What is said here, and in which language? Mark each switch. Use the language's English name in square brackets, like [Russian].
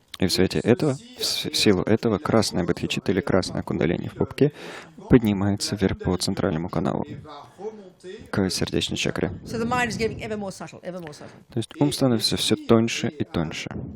[Russian] И в свете этого, в силу этого, красная бодхичитта или красная кундалини в пупке поднимается вверх по центральному каналу к сердечной чакре. [English] So the mind is getting ever more subtle, ever more subtle. [Russian] То есть ум становится все тоньше и тоньше.